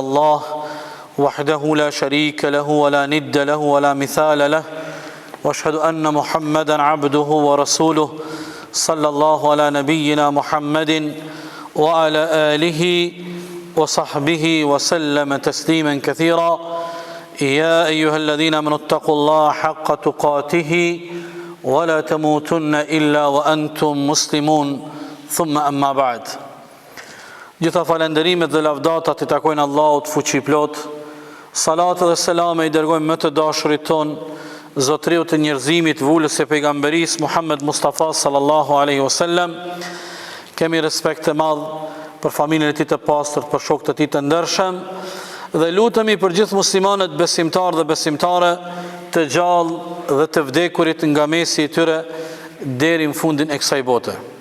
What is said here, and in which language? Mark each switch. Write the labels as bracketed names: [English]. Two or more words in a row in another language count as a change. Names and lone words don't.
[Arabic] الله وحده لا شريك له ولا ند له ولا مثال له وأشهد أن محمدا عبده ورسوله صلى الله على نبينا محمد وعلى آله وصحبه وسلم تسليما كثيرا يا أيها الذين آمنوا اتقوا الله حق تقاته ولا تموتن إلا وأنتم مسلمون ثم أما بعد. [Albanian] Gjitha falenderimet dhe lavdatat I takojnë Allahut fuqiplot. Salat dhe selam I dërgojmë më të dashurit ton, zotriu të njerëzimit, vulës e pejgamberis Muhammed Mustafa [Arabic] صلى الله عليه وسلم. [Albanian] Kemi respekt të madh për familjen e tij të pastër, për shokët e tij të ndershëm dhe lutemi për gjithë muslimanët besimtarë dhe besimtare të gjallë dhe të vdekurit nga mesi I tyre deri në fundin e kësaj bote.